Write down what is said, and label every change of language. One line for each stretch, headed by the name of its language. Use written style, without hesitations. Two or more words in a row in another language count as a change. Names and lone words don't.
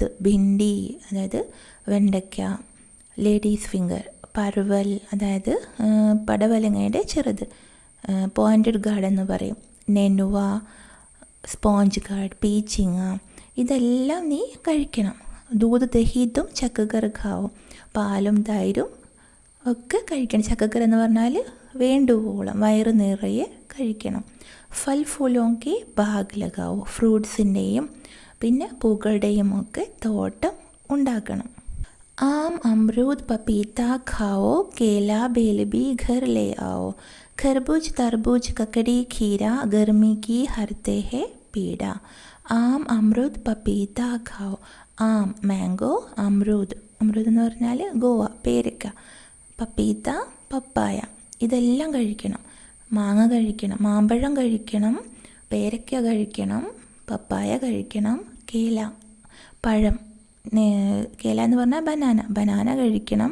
Malayalam: ഭിണ്ടി അതായത് വെണ്ടയ്ക്ക,
English: ladies finger,
Malayalam: പർവൽ അതായത് പടവലങ്ങയുടെ ചെറുത്,
English: pointed gourd
Malayalam: എന്ന് പറയും, നെനുവ,
English: sponge gourd,
Malayalam: പീച്ചിങ്ങ, ഇതെല്ലാം നീ കഴിക്കണം.
Hindi: दूध दही तुम छक कर खाओ,
Malayalam: പാലും തൈരും ഒക്കെ കഴിക്കണം. ചക്കക്കർ എന്ന് പറഞ്ഞാൽ വേണ്ടുവോളം വയറ് നിറയെ കഴിക്കണം.
Hindi: फल फूलों की बाग लगाओ.
Malayalam: ഫ്രൂട്ട്സിൻ്റെയും പിന്നെ പൂക്കളുടെയും ഒക്കെ തോട്ടം ഉണ്ടാക്കണം.
Hindi: आम अमरूद पपीता खाओ, केला बेल भी घर ले आओ. खरबूज तरबूज ककड़ी खीरा गर्मी की हरते है पीड़ा. आम अमरूद पपीता खाओ.
Malayalam: ആം മാംഗോ, അമ്രൂദ് എന്ന് പറഞ്ഞാൽ ഗോവ, പേരക്ക, പപ്പീത്ത പപ്പായ, ഇതെല്ലാം കഴിക്കണം. മാങ്ങ കഴിക്കണം, മാമ്പഴം കഴിക്കണം, പേരക്ക കഴിക്കണം, പപ്പായ കഴിക്കണം, കേല പഴം, കേല എന്ന് പറഞ്ഞാൽ ബനാന കഴിക്കണം.